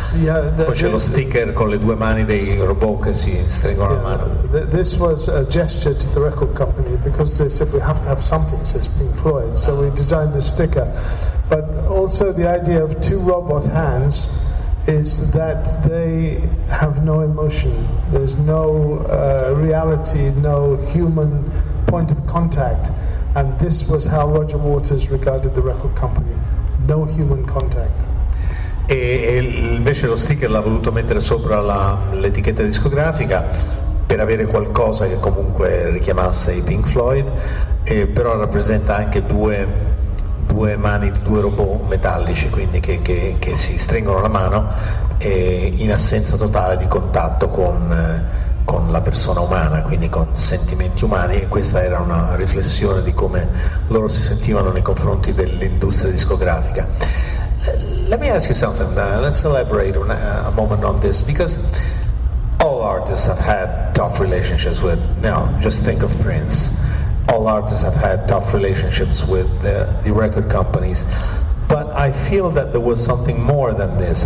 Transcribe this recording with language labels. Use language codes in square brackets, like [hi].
[it] Poi c'è lo sticker con le due mani dei robot che si stringono la mano. [en] This was a gesture to the record company, because they said we have to have something that says Pink Floyd, so we designed the sticker. But also the idea of two robot hands is that they have no emotion. There's no reality, no human point of contact. And this was how Roger Waters regarded the record company. No human contact. [it] E invece lo sticker l'ha voluto mettere sopra l'etichetta discografica per avere qualcosa che comunque richiamasse i Pink Floyd, però rappresenta anche due mani di due robot metallici, quindi che si stringono la mano in assenza totale di contatto con la persona umana, quindi con sentimenti umani, e questa era una riflessione di come loro si sentivano nei confronti dell'industria discografica. [en] Let me ask you something, let's elaborate a moment on this, because all artists have had tough relationships with, just think of Prince. All artists have had tough relationships with the record companies, but I feel that there was something more than this.